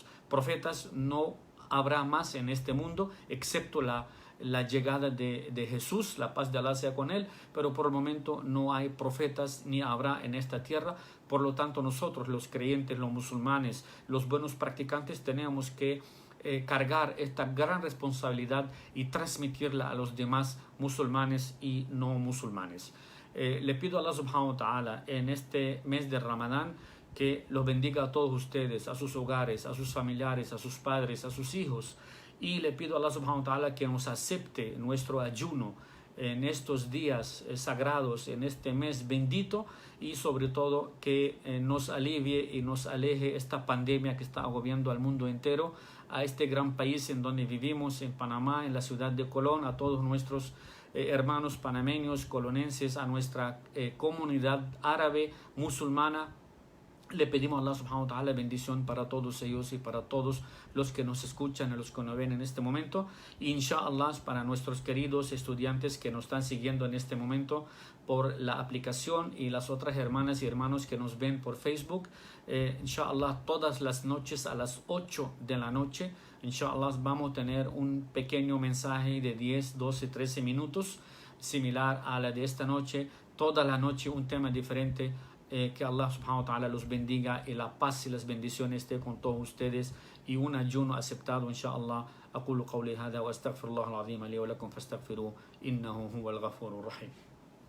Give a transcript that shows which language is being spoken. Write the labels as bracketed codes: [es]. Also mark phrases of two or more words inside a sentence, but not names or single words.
[es] Profetas no habrá más en este mundo, excepto la llegada de Jesús, la paz de Allah sea con él, pero por el momento no hay profetas ni habrá en esta tierra. Por lo tanto, nosotros los creyentes, los musulmanes, los buenos practicantes, tenemos que cargar esta gran responsabilidad y transmitirla a los demás musulmanes y no musulmanes. Le pido a [ar] الله سبحانه وتعالى [es] en este mes de Ramadán que los bendiga a todos ustedes, a sus hogares, a sus familiares, a sus padres, a sus hijos, y le pido a [ar] الله سبحانه وتعالى [es] que nos acepte nuestro ayuno en estos días sagrados, en este mes bendito, y sobre todo que nos alivie y nos aleje esta pandemia que está agobiando al mundo entero, a este gran país en donde vivimos, en Panamá, en la ciudad de Colón, a todos nuestros hermanos panameños, colonenses, a nuestra comunidad árabe, musulmana. Le pedimos a [ar] الله سبحانه وتعالى [es] bendición para todos ellos y para todos los que nos escuchan y los que nos ven en este momento. Inshallah, para nuestros queridos estudiantes que nos están siguiendo en este momento por la aplicación y las otras hermanas y hermanos que nos ven por Facebook, inshallah, todas las noches a las 8 de la noche, inshallah, vamos a tener un pequeño mensaje de 10, 12, 13 minutos, similar a la de esta noche. Toda la noche un tema diferente. Que [ar] الله سبحانه وتعالى [es] los bendiga y la paz y las bendiciones esté con todos ustedes y un ayuno aceptado inshallah. [ar] أقول قولي هذا وأستغفر الله العظيم لي ولكم فاستغفروه إنه هو الغفور الرحيم.